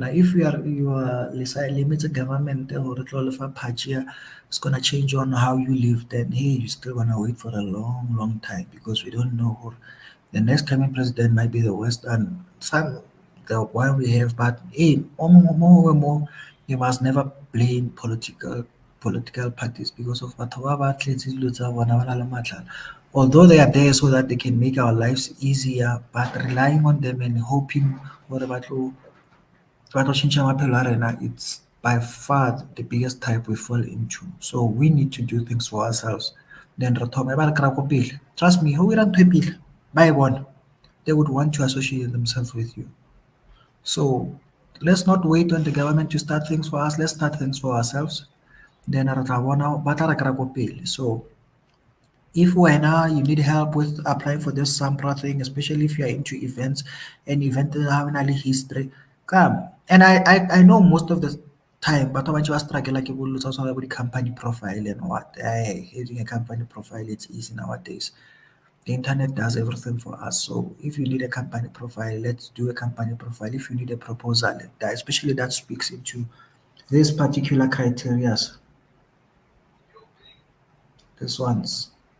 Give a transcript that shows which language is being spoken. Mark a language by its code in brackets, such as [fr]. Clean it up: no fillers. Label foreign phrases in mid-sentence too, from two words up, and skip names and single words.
[en] If you are let's say limited government or it's gonna change on how you live, then hey, you're still gonna wait for a long, long time because we don't know who the next coming president might be the worst and some the one we have, but hey, more, you must never blame political parties because of [tn] batho ba ba tletse dilo tsa bona ba na le matlala. [en] Although they are there so that they can make our lives easier, but relying on them and hoping [tn] gore ba tlo change maphelo a rena, [en] it's by far the biggest type we fall into. So we need to do things for ourselves. [tn] Then re thome ba re kry-a ko pele. [en] Trust me, [tn] ga o 'ira ntho e pele ba e bona, [en] they would want to associate themselves with you. So let's not wait on the government to start things for us. Let's start things for ourselves. [tn] Then re tla bona ba tla re kry-a ko pele. [en] So if wena you need help with applying for this SAMPRA thing, especially if you are into events and event [tn] ha o na le [en] history, come. And I know most of the time [tn] batho ba bantši ba struggle ke bolelo tsa go tshwana le bo di-company [en] profile and what. Having a company profile, it's easy nowadays. The internet does everything for us. So if you need a company profile, let's do a company profile. If you need a proposal, that especially that speaks into these particular criterias, this ones.